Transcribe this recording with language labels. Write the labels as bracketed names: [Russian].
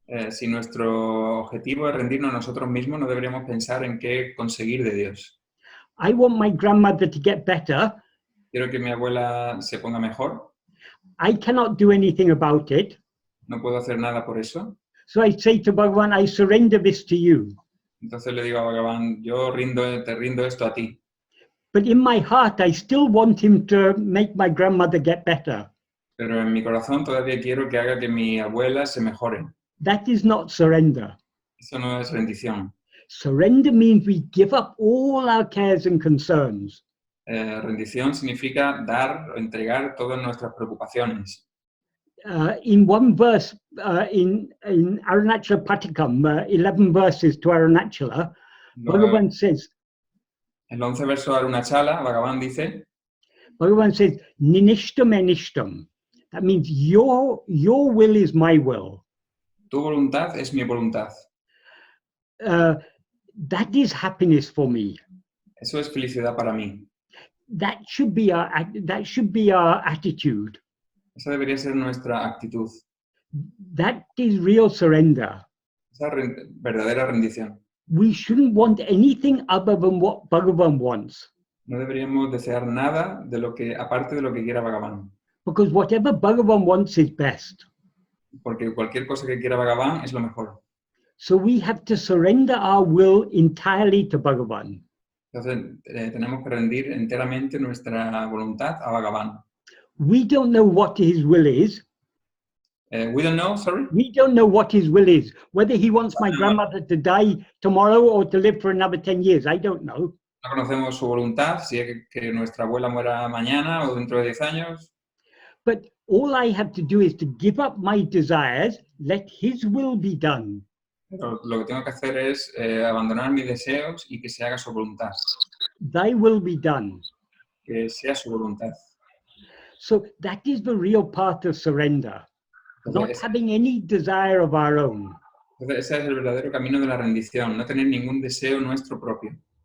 [Spanish] Si nuestro objetivo es rendirnos a nosotros mismos, no deberíamos pensar en qué conseguir de Dios. [English] I want my grandmother to get better. [Spanish] Quiero que mi abuela se ponga mejor. [English] I cannot do anything about it. [Spanish] No puedo hacer nada por eso. [English] So I say to Bhagavan, I surrender this to you. [Spanish] Entonces le digo a Bhagavan, yo te rindo esto a ti. [English] But in my heart, I still want him to make my grandmother get better. [Spanish] Pero en mi corazón todavía quiero que haga que mi abuela se mejore. [English] That is not surrender. [Spanish] Eso no es rendición. [English] Surrender means we give up all our cares and concerns. [Spanish] Rendición significa dar o entregar todas nuestras preocupaciones. [English] In one verse, in Arunachala Patikam, 11 verses to Arunachala, Bhagavan says, [Spanish] El 11 verso de Arunachala, Bhagavan dice, [Tamil] Ninishtam enishtam. [English] That means your will is my will. [Spanish] Tu voluntad es mi voluntad. [English] That is happiness for me. [Spanish] Eso es felicidad para mí. [English] That should be our attitude. [Spanish] Esa debería ser nuestra actitud. [English] That is real surrender. [Spanish] Esa verdadera rendición. [English] We shouldn't want anything other than what Bhagavan wants. [Spanish] No deberíamos desear nada de lo que, aparte de lo que quiera Bhagavan. [English] Because whatever Bhagavan wants is best. [Spanish] Porque cualquier cosa que quiera Bhagavan es lo mejor. [English] So we have to surrender our will entirely to Bhagavan. [Spanish] Entonces, tenemos que rendir enteramente nuestra voluntad a Bhagavan. [English] We don't know what his will is. We don't know, sorry. We don't know what his will is. Whether he wants my grandmother to die tomorrow or to live for another 10 years, I don't know. [Spanish] No conocemos su voluntad, si es que nuestra abuela muera mañana o dentro de 10 años. [English] But all I have to do is to give up my desires, let his will be done. [Spanish] Pero lo que tengo que hacer es abandonar mis deseos y que se haga su voluntad. [English] Thy will be done. [Spanish] Que sea su voluntad. [English] So that is the real part of surrender. Not [Spanish] Entonces, [English] having any desire of our own. [Spanish] ese es el verdadero camino de la rendición, no tener ningún deseo nuestro propio.